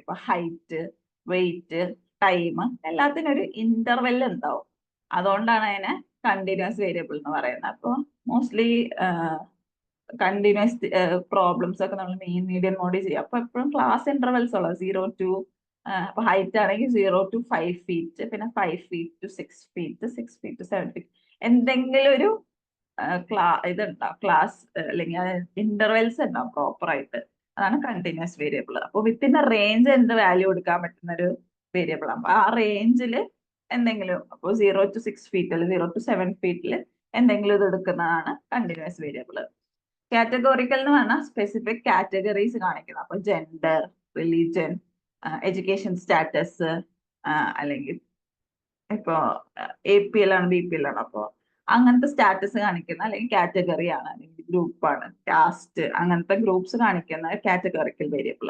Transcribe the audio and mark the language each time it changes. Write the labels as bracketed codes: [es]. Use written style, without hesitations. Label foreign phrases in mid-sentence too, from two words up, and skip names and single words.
[ml] ഇപ്പൊ [en] height, weight, time [ml] എല്ലാത്തിനും ഒരു ഇന്റർവെൽ ഉണ്ടാവും. അതുകൊണ്ടാണ് അതിനെ [en] continuous variable [ml] എന്ന് പറയുന്നത്. അപ്പോൾ [en] mostly continuous problems [ml] ഒക്കെ നമ്മൾ മെയിൻ മീഡിയം മോഡിൽ ചെയ്യും. അപ്പൊ എപ്പോഴും [en] class intervals ഉള്ളത് 0 to അപ്പൊ ഹൈറ്റ് ആണെങ്കിൽ 0 to 5 feet, പിന്നെ 5 feet to 6 feet, 6 feet to 7 feet, [ml] എന്തെങ്കിലും ഒരു ഇതുണ്ടാവും, ക്ലാസ് അല്ലെങ്കിൽ ഇന്റർവെൽസ് ഉണ്ടാവും പ്രോപ്പർ ആയിട്ട്. അതാണ് [en] continuous variable. [ml] അപ്പോൾ [en] within a range [ml] എന്ത് വാല്യൂ എടുക്കാൻ പറ്റുന്ന ഒരു വേരിയബിൾ ആണ്. ആ റേഞ്ചിൽ എന്തെങ്കിലും, അപ്പോൾ [en] 0 to 6 feet 0 to 7 feet [ml] എന്തെങ്കിലും ഇത് എടുക്കുന്നതാണ് [en] continuous variable. [ml] കാറ്റഗോറിക്കൽ എന്ന് പറഞ്ഞാൽ [en] specific categories [ml] കാണിക്കുന്നത്. അപ്പൊ [en] gender, religion, education status, [ml] അല്ലെങ്കിൽ ഇപ്പോ APL ആണ് BPL ആണ്, അപ്പോ അങ്ങനത്തെ സ്റ്റാറ്റസ് കാണിക്കുന്ന അല്ലെങ്കിൽ കാറ്റഗറി ആണ്, അല്ലെങ്കിൽ ഗ്രൂപ്പാണ്, കാസ്റ്റ്, അങ്ങനത്തെ ഗ്രൂപ്പ്സ് കാണിക്കുന്ന [en] categorical variable.